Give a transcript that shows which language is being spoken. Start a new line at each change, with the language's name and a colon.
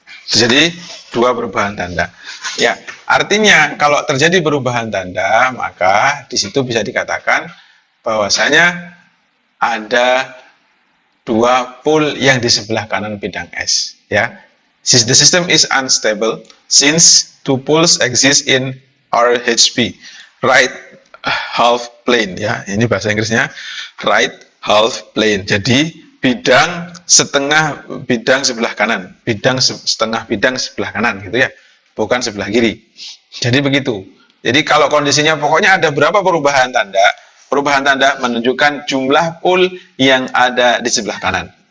Indonesian: Terjadi 2 perubahan tanda. Ya, artinya kalau terjadi perubahan tanda, maka di situ bisa dikatakan bahwasanya ada 2 pole yang di sebelah kanan bidang S.
English: Ya, the system is unstable since 2 poles exist in RHP, right half plane ya.
Indonesian: Ini bahasa Inggrisnya right half plane. Jadi bidang setengah bidang sebelah kanan, setengah bidang sebelah kanan gitu ya, bukan sebelah kiri. Jadi begitu. Jadi kalau kondisinya pokoknya ada berapa perubahan tanda? Perubahan tanda menunjukkan jumlah pole yang ada di sebelah kanan.